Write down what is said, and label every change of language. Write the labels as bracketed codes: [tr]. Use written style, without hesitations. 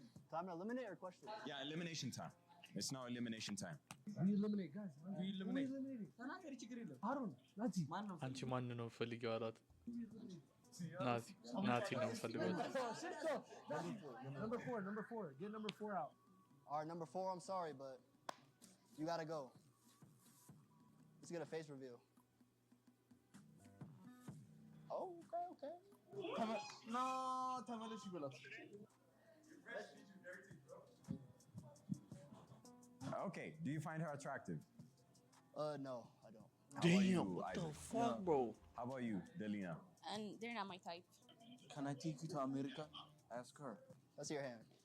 [en] Time to eliminate or question? Yeah, elimination time. It's now elimination time. We eliminate, guys. We eliminate. Harun, Nazi. [am] አንቺ ማን ነው ፈልጊው አላት ናቲ ነው ፈልገው [en] Number four. Get number 4 out. All right, number 4, I'm sorry, but you gotta go. Let's get a face reveal. Oh, okay. [am] No, ተመለሽ ይበላት። [en] Okay, do you find her attractive? No, I don't. Damn, what the fuck, bro? How about you, Delina? And they're not my type. Can I take you to America? Ask her. Let's see your hand.